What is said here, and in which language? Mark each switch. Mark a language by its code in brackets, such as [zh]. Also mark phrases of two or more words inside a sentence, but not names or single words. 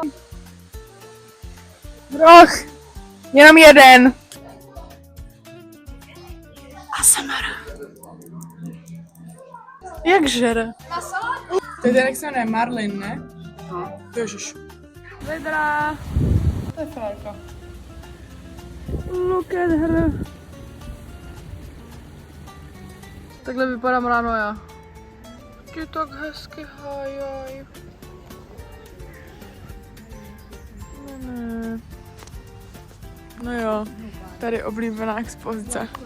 [cs] Roh. Jenom jeden. ASMR. Jak žere? To je ten, jak se jmenuje Marlin, ne? No. Ježiš. Vedra. To je frárka. [en] Look at her. [cs] Takhle vypadám ráno já. Ty tak hezky hájaj. Ne. No jo, tady oblíbená expozice.